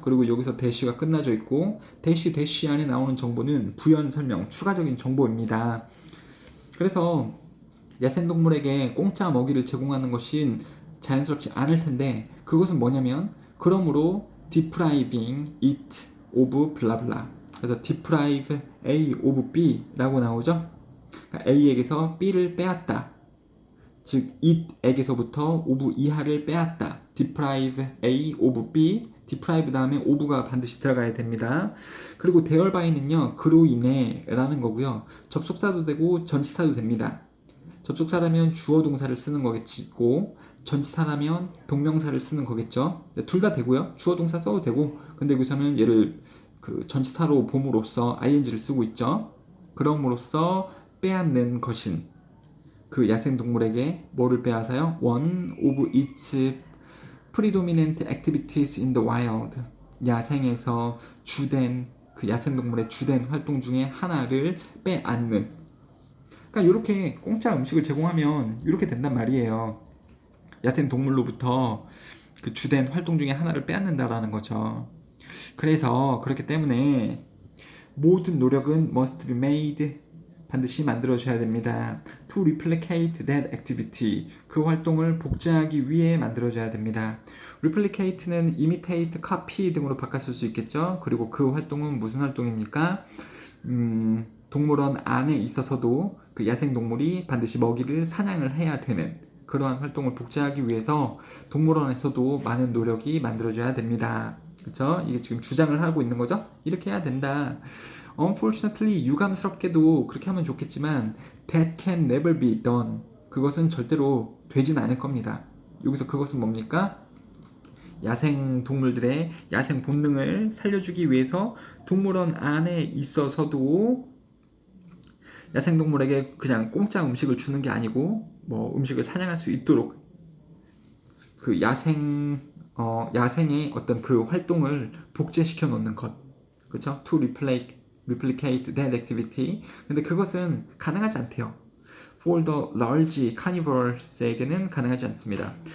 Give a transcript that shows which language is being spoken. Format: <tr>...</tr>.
<ko>그리고 여기서 대시가 끝나져 있고 대시 안에 나오는 정보는 부연 설명, 추가적인 정보입니다. 그래서 야생동물에게 공짜 먹이를 제공하는 것은 자연스럽지 않을 텐데 그것은 뭐냐면 그러므로</ko> <en>depriving it of</en> <ko>블라블라. 그래서</ko> <en>deprive A of B</en> <ko>라고 나오죠. 그러니까 A에게서 B를 빼앗다. 즉 it에게서부터 of 이하를 빼앗다.</ko> <en>deprive A of B.</en> <ko>deprive 다음에 of가 반드시 들어가야 됩니다. 그리고 thereby,는요 그로 인해 라는 거고요. 접속사도 되고 전치사도 됩니다. 접속사라면 주어 동사를 쓰는 거겠고 전치사라면 동명사를 쓰는 거겠죠. 둘 다 되고요. 주어 동사 써도 되고 근데 여기서는 얘를 그 전치사로 봄으로써 ing를 쓰고 있죠. 그럼으로써 빼앗는 것인 그 야생동물에게 뭐를 빼앗아요?</ko> <en>One of its predominant activities in the wild.</en> <ko>야생에서 주된 그 야생동물의 주된 활동 중에 하나를 빼앗는. 그러니까 이렇게 공짜 음식을 제공하면 이렇게 된단 말이에요. 야생 동물로부터 그 주된 활동 중에 하나를 빼앗는다라는 거죠. 그래서 그렇기 때문에 모든 노력은</ko> <en>must be made</en> <ko>반드시 만들어줘야 됩니다.</ko> <en>To replicate that activity</en> <ko>그 활동을 복제하기 위해 만들어줘야 됩니다. replicate는 imitate, copy 등으로 바꿨을 수 있겠죠. 그리고 그 활동은 무슨 활동입니까? 동물원 안에 있어서도 그 야생동물이 반드시 먹이를 사냥을 해야 되는 그러한 활동을 복제하기 위해서 동물원에서도 많은 노력이 만들어져야 됩니다. 그렇죠? 이게 지금 주장을 하고 있는 거죠? 이렇게 해야 된다.</ko> <en>Unfortunately,</en> <ko>유감스럽게도 그렇게 하면 좋겠지만</ko> <en>that can never be done.</en> <ko>그것은 절대로 되진 않을 겁니다. 여기서 그것은 뭡니까? 야생 동물들의 야생 본능을 살려주기 위해서 동물원 안에 있어서도 야생동물에게 그냥 공짜 음식을 주는 게 아니고 뭐 음식을 사냥할 수 있도록 그 야생의 어떤 그 활동을 복제시켜 놓는 것, 그렇죠?</ko> <en>To replicate that activity.</en> <ko>근데 그것은 가능하지 않대요.</ko> <en>For the large carnivores에게는</en> <ko>가능하지 않습니다.</ko>